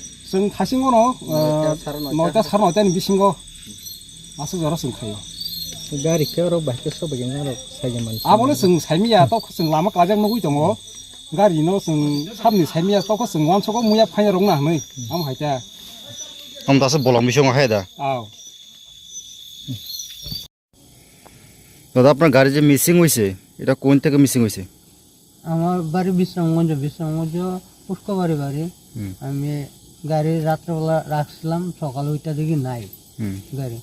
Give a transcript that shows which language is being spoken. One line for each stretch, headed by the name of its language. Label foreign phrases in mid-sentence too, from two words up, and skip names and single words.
Kok Borok: जों खासिङनो 9टा 9:30 बिसिङो मासो जरा जों खायो गारिखौ र बाइकखौ सबायजों आरो साइजों मानसि आबोनो जों साइमिया तो जों लामा काजों नगुइ दङ गारि न जों सामनि साइमिया तो जों वानसको मुया फाइना रंना नै आम हाइता हम दासो बलम बिसङ हायदा आव
Bangla: দাদা আপনার গাড়ি যে মিসিং হইছে এটা কোন থেকে মিসিং হইছে? আমার বাড়ি বিশ্রামগঞ্জ পুষ্কবাড়ি বাড়ি। আমি গাড়ি রাত্রেবেলা রাখছিলাম, সকালে ওইটা দেখি নাই গাড়ি।